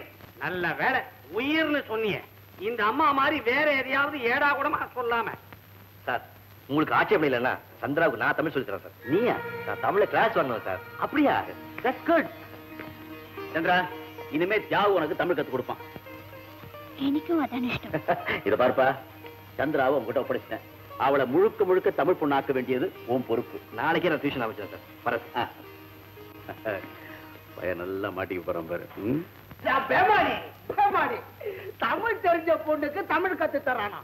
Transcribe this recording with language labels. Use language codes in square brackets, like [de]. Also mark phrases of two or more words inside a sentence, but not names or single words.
[ta] நல்ல வேலை உயிர்னு சொன்னீங்க. இந்த அம்மா மாதிரி வேற எதையாவது ஏடா கூடமா சொல்லாம. சார் உங்களுக்கு ஆட்சேபம் இல்லைன்னா சந்திராவுக்கு நான் தமிழ் சொல்லி தரேன் சார். நீயா? நான் தமிழ கிளாஸ் வரணும் சார். அப்படியா? [en] that's good. [ta] சந்திரா, இனிமே தியாகு உனக்கு தமிழ் கத்து கொடுப்பான். [ml] എനിക്കും അതാണ് ഇഷ്ടം. [ta] இத பார்ப்பா, சந்திராவை உங்ககிட்ட ஒப்படைச்சிட்டேன். அவளை முழுக்க முழுக்க தமிழ் பொண்ணாக்க வேண்டியது உன் பொறுப்பு. நாளைக்கே நான் டியூஷன் ஆரம்பிச்சேன் சார். பரஸ். பையன் நல்லா மாட்டிக்க போறான் பாரு. தமிழ் தெரிஞ்ச பொண்ணுக்கு தமிழ் கத்து தரானா?